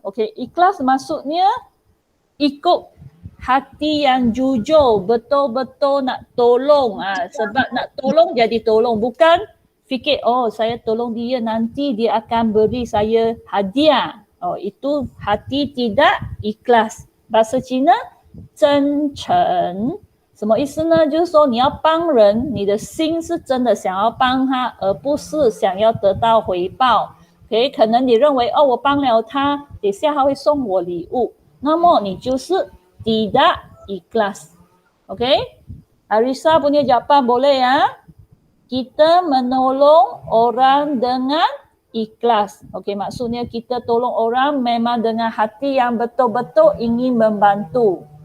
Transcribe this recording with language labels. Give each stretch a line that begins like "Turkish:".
Malay: Okey, ikhlas maksudnya ikut hati yang jujur, betul-betul nak tolong. Sebab nak tolong jadi tolong, bukan fikir, oh saya tolong dia nanti dia akan beri saya hadiah. Oh itu hati tidak ikhlas. Bahasa Cina
Chinese: 真诚，什么意思呢？就是说你要帮人，你的心是真的想要帮他，而不是想要得到回报。 OK， 可能你认为哦，我帮了他，等下他会送我礼物，那么你就是
Malay: tidak ikhlas. OK， Arisa punya jawapan boleh ya? Kita menolong orang dengan ikhlas. Okey, maksudnya kita tolong orang memang dengan hati yang betul-betul ingin membantu.